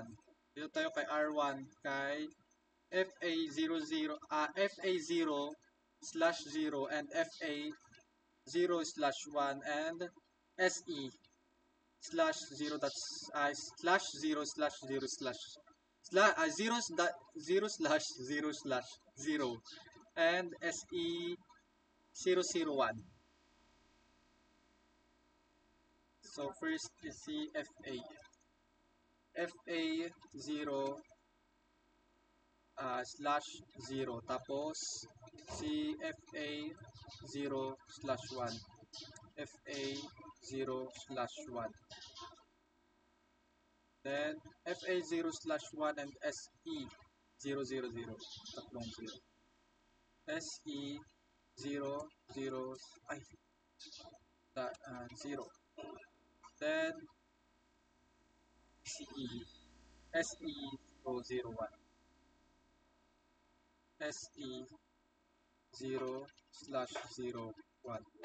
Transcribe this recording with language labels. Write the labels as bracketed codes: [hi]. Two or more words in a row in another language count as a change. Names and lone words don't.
[tl] Dito tayo kay R1, kay FA00, FA0/0 and FA0/1 and SE/0 /0/0/0 and SE001. [en] So first is si FA0/0, [tl] tapos si FA0/1, [en] FA0/1, then FA0/1 and SE000, tatlong 0, SE000, 0, then SE001, SE0/01.